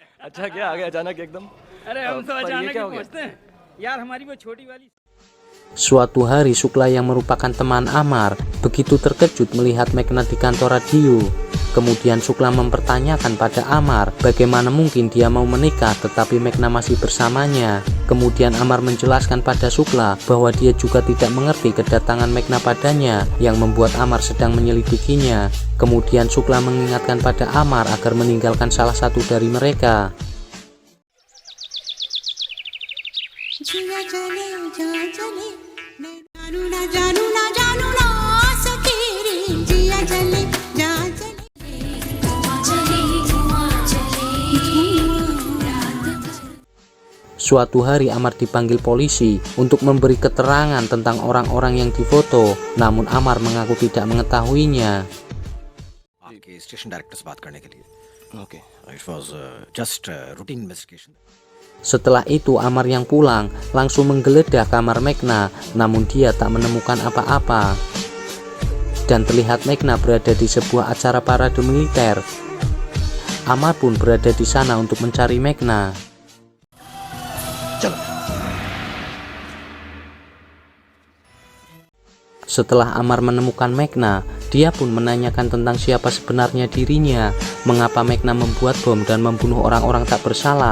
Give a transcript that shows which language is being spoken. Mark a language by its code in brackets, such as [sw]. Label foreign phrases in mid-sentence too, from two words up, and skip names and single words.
[hi] अच्छा क्या आ गया अचानक एकदम? अरे हम तो पर ये अचानक क्या ही हो गया? पहुंचते हैं यार, हमारी वो छोटी वाली। [id] Suatu hari Sukla yang merupakan teman Amar begitu terkejut melihat Mekna di kantor radio. Kemudian Sukla mempertanyakan pada Amar bagaimana mungkin dia mau menikah tetapi Mekna masih bersamanya. Kemudian Amar menjelaskan pada Sukla bahwa dia juga tidak mengerti kedatangan Mekna padanya yang membuat Amar sedang menyelidikinya. Kemudian Sukla mengingatkan pada Amar agar meninggalkan salah satu dari mereka. [hi] जिया चले जा चले मैं जानू ना जानू ना जानू ना सके रे जिया चले जा [id] Suatu hari Amar dipanggil polisi untuk memberi keterangan tentang orang-orang yang difoto, namun Amar mengaku tidak mengetahuinya. [hi] आपके स्टेशन डायरेक्टर से बात करने के लिए ओके [en] it was just routine investigation [id] Setelah itu Amar yang pulang langsung menggeledah kamar Mekna, namun dia tak menemukan apa-apa. Dan terlihat Mekna berada di sebuah acara parade militer. Amar pun berada di sana untuk mencari Mekna. Setelah Amar menemukan Mekna, dia pun menanyakan tentang siapa sebenarnya dirinya, mengapa Mekna membuat bom dan membunuh orang-orang tak bersalah.